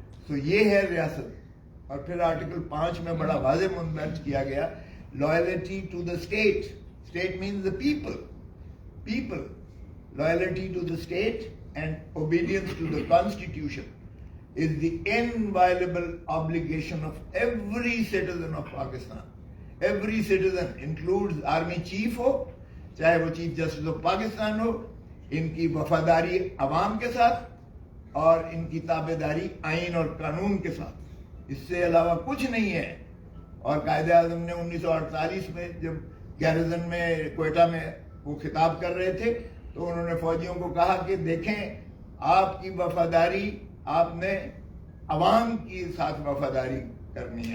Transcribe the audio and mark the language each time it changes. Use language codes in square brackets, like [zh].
[ur] تو یہ ہے ریاست. اور پھر آرٹیکل 5 میں بڑا واضح مندرج کیا گیا, [en] Loyalty to the state. State means the people. Loyalty to the state and obedience to the constitution is the inviolable obligation of every citizen of Pakistan. Every citizen includes army chief [ur] ہو, چاہے وہ chief justice of Pakistan ہو, ان کی وفاداری عوام کے ساتھ اور ان کی تابعداری آئین اور قانون کے ساتھ, اس سے علاوہ کچھ نہیں ہے. اور قائد اعظم نے 1948 میں جب گیرزن میں کوئٹہ میں وہ خطاب کر رہے تھے تو انہوں نے فوجیوں کو کہا کہ دیکھیں, آپ کی وفاداری, آپ نے عوام کے ساتھ وفاداری کرنی ہے.